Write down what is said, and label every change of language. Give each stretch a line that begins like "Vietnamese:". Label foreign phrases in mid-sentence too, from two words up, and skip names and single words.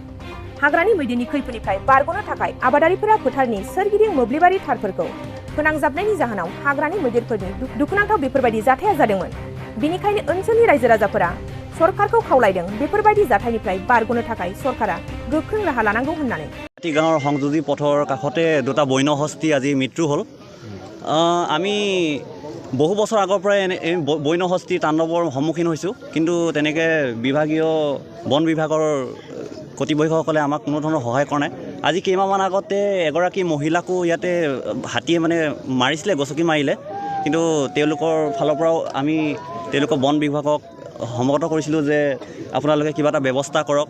Bodo: हाग्रानि मैदेरनि खैफोदनिफ्राय बारग'नो थाखाय आबादारिफोरा फोथारनि सोरगिदिं मोब्लिबारि थारफोरखौ फोनांजाबनायनि जाहोनाव हाग्रानि मैदेरफोरनि दुखुनांथाव बेफोरबायदि जाथाया जादोंमोन। बेनिखायनो ओनसोलनि रायजो राजाफोरा सरकारखौ खावलायदों बेफोरबायदि जाथायनिफ्राय बारग'नो थाखाय सरकारा गोख्रों राहा लानांगौ होननानै।
Assamese: गाँवर সংযোজী পথৰ কাষতে দুটা বন্য হস্তি আজি মৃত্যু হ'ল। আমি বহু বছৰ আগৰ পৰাই বন্য হস্তিৰ তাণ্ডৱৰ সন্মুখীন হৈছোঁ, কিন্তু তেনেকৈ বিভাগীয় বন বিভাগৰ কৰ্তৃপক্ষসকলে আমাক কোনো ধৰণৰ সহায় কৰা নাই। আজি কেইমাহমান আগতে এগৰাকী মহিলাকো ইয়াতে হাতীয়ে মাৰিছিলে, গছকি মাৰিলে, কিন্তু তেওঁলোকৰ ফালৰ পৰাও আমি তেওঁলোকৰ বন বিভাগক সমগত কৰিছিলোঁ যে আপোনালোকে কিবা এটা ব্যৱস্থা কৰক।